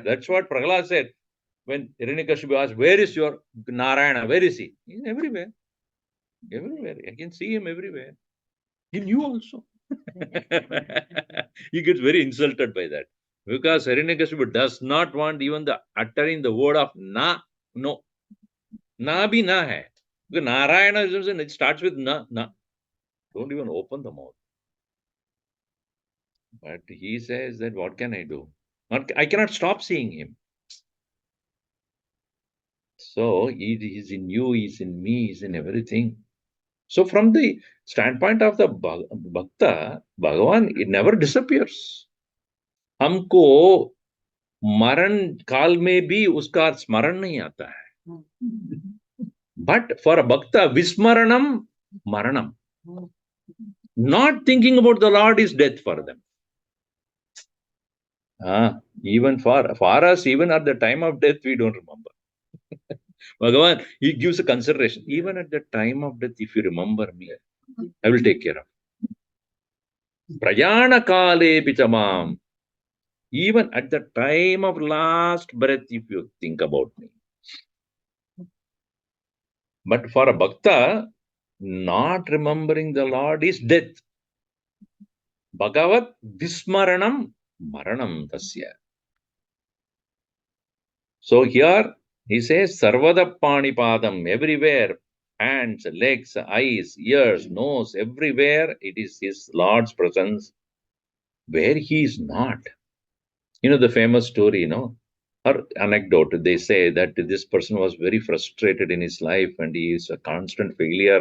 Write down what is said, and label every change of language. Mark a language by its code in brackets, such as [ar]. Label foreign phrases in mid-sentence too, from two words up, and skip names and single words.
[en] That's what Prahlad said. When Hiranyakashipu asked, where is your Narayana? Where is he? He's everywhere. Everywhere. I can see him everywhere. In you also. He gets very insulted by that. Because Hiranyakashipu does not want even the uttering the word of na, no. [hi] ना भी ना है. [en] Because Narayana, it starts with na, na. Don't even open the mouth. But he says that what can I do? I cannot stop seeing him. So he is in you, he is in me, he is in everything. So from the standpoint of the Bhakta, Bhagavan, it never disappears. [hi] हमको मरण काल में भी उसका स्मरण नहीं आता है. [en] But for a Bhakta, [sa] विस्मरणम् मरणम्. [en] Not thinking about the Lord is death for them. Even for us, even at the time of death, we don't remember. Bhagavan, he gives a consideration. Even at the time of death, if you remember me, I will take care of. [sa] प्रयाण काले पिचमम्. [en] Even at the time of last breath, if you think about me. But for a bhakta, not remembering the Lord is death. [sa] भगवत् विस्मरणम् मरणम् तस्य. [en] So here he says [sa] सर्वदा पाणिपादम्, [en] everywhere, hands, legs, eyes, ears, nose, everywhere it is his Lord's presence. Where he is not. You know the famous story, or anecdote, they say that this person was very frustrated in his life and he is a constant failure.